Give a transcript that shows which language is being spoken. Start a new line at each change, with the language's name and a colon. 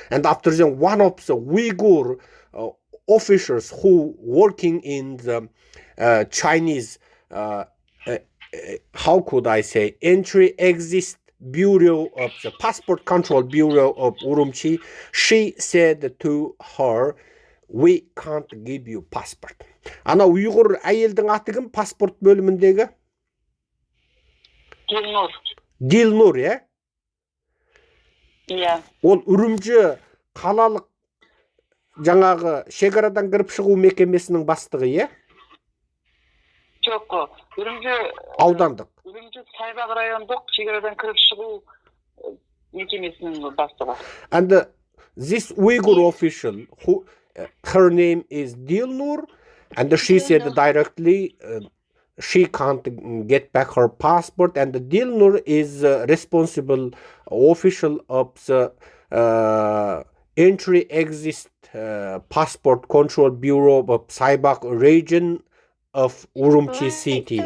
English: And after then, one of the Uyghur officers who working in the Chinese, how could I say, entry-exit Bureau of the Passport Control Bureau of Urumqi, she said to her, we can't give you passport.
Kazakh: Ана Uyghur әйелдің аты кім паспорт бөліміндегі? Dilnur. Dilnur, иә? Иә. Ол Үрімжі қалалық жаңағы шекарадан кіріп шығу мекемесінің бастығы, иә? Жоқ, Үрімжі аудандық. Үрімжі Сайбақ райондық шекарадан кіріп шығу мекемесінің бастығы.
English: And this Uyghur official, who her name is Dilnur, and she said directly she can't get back her passport, and Dilnur is responsible official of the entry-exit passport control bureau of Saybak region of Urumqi city.